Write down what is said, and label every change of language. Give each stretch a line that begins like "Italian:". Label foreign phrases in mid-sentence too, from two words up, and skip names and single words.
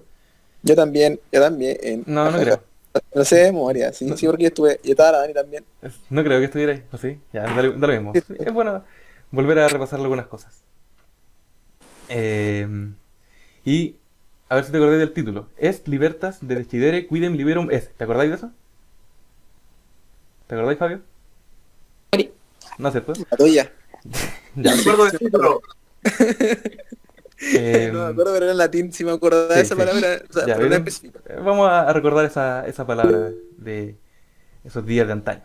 Spanish: Yo también, No, no creo. no sé de memoria, sí, No, sí, porque yo estuve, yo estaba la Dani también. no creo que estuviera ahí, ¿o sí? Ya, da lo mismo. Sí, Sí, es bueno volver a repasar algunas cosas. Eh, y a ver si te acordás del título.
Latin: Est libertas de decidere quidem liberum est.
Spanish: ¿Te acordáis de eso? ¿Te acordáis, Fabio? ¿No es cierto? la tuya. Ya. Sí, Recuerdo el sí me acuerdo. título. No me Eh, acuerdo, pero era en latín, si me acordaba de sí, esa sí. palabra, o sea, Ya, pero no ¿vieron? específica. Vamos a recordar esa palabra de esos días de antaño.